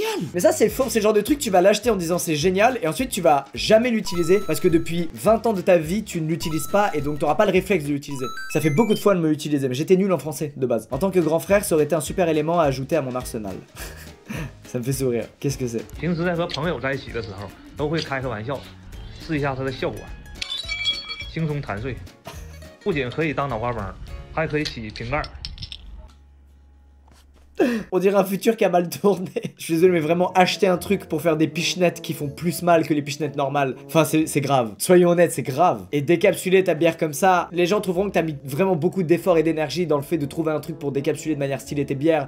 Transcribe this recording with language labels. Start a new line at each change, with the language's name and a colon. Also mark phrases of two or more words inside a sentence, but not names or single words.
French: Mais ça c'est faux, c'est le genre de truc tu vas l'acheter en disant c'est génial et ensuite tu vas jamais l'utiliser parce que depuis 20 ans de ta vie tu ne l'utilises pas et donc t'auras pas le réflexe de l'utiliser. Ça fait beaucoup de fois de me l'utiliser mais j'étais nul en français de base. En tant que grand frère ça aurait été un super élément à ajouter à mon arsenal. Ça me fait sourire. Qu'est-ce que c'est?
Chinese: 平时在和朋友在一起的时候都会开个玩笑，试一下它的效果，轻松弹碎，不仅可以当脑花帮，还可以起瓶盖。
French: On dirait un futur qui a mal tourné. Je suis désolé mais vraiment acheter un truc pour faire des pichenettes qui font plus mal que les pichenettes normales. Enfin c'est grave. Soyons honnêtes, c'est grave. Et décapsuler ta bière comme ça, les gens trouveront que t'as mis vraiment beaucoup d'efforts et d'énergie dans le fait de trouver un truc pour décapsuler de manière stylée tes bières.